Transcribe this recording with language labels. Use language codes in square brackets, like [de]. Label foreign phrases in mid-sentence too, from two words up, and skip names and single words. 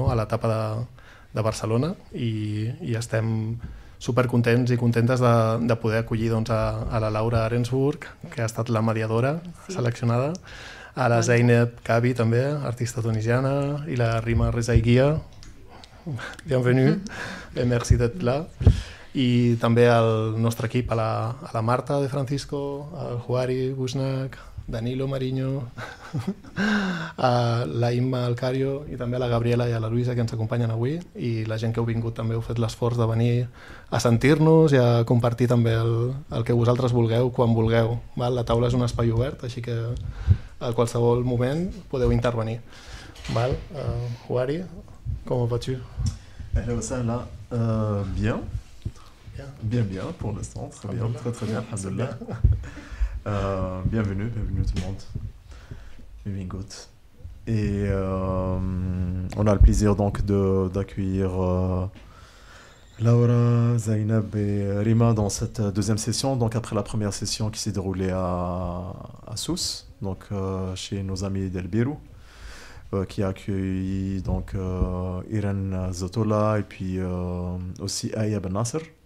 [ca] A l'etapa de Barcelona i estem supercontents i contentes de poder acollir doncs, a la Laura Arensburg, que ha estat la mediadora seleccionada, a la Zeynep Kabi també, artista tunisiana, i la Rima Rezaïguia. [fr] Bienvenue, et merci d'être là. [ca] I també al nostre equip, a la Marta de Francisco, al Juari Busnak, Danilo Mariño, a la Imma Alcario i també a la Gabriela i a la Luisa que ens acompanyen avui, i la gent que heu vingut també heu fet l'esforç de venir a sentir-nos i a compartir també el que vosaltres vulgueu quan vulgueu. Val? La taula és un espai obert, així que a qualsevol moment podeu intervenir. Val? Juari, com vas-tu? [fr] Bien. Bien, pour l'instant, très bien, très bien, alhamdoulilah. Bienvenue tout le monde. Bienvenue. Et on a le plaisir donc d'accueillir Laura, Zeynep et Rima dans cette deuxième session, donc après la première session qui s'est déroulée à Sousse, donc chez nos amis d'El Birou, qui a accueilli donc Irène Zotola et puis aussi Aya Ben Nasser.